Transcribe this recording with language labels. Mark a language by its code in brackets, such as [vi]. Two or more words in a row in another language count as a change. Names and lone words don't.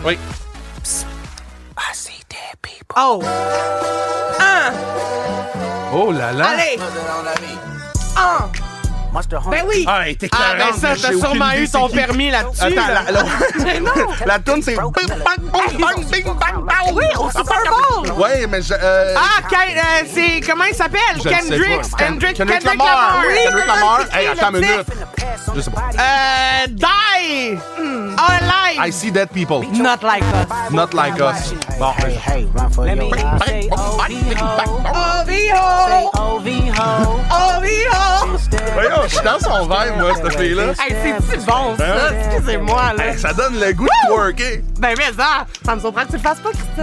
[fr] Oui. Oh. Oh là là. Allez. Un. Ben oui. Ah, elle était Ah, ben clairante, ça, mais t'as j'ai sûrement aucune eu idée ton c'est qui. permis là-dessus. Attends, là. la toune, c'est bing, bang, bang, bang, bing, bang, bang. Oui, au Super Bowl. Ouais, mais je... Ah, c'est... Comment il s'appelle? je le sais Kendrick. pas. Kendrick Lamar. Lamar. Oui, Kendrick Lamar. Hey, le attends une titre. minute. Je sais pas. [en] Die. Alive. I see dead people. Not like us. Not like us. [fr] Bon, voyons, je suis dans son vibe, moi, cette fille-là. Hey, c'est-tu bon, ça? Ben ouais. Excusez-moi, là. Hey, ça donne le goût de twerker. Ben, mais ça me surprend que tu le fasses pas, Christine.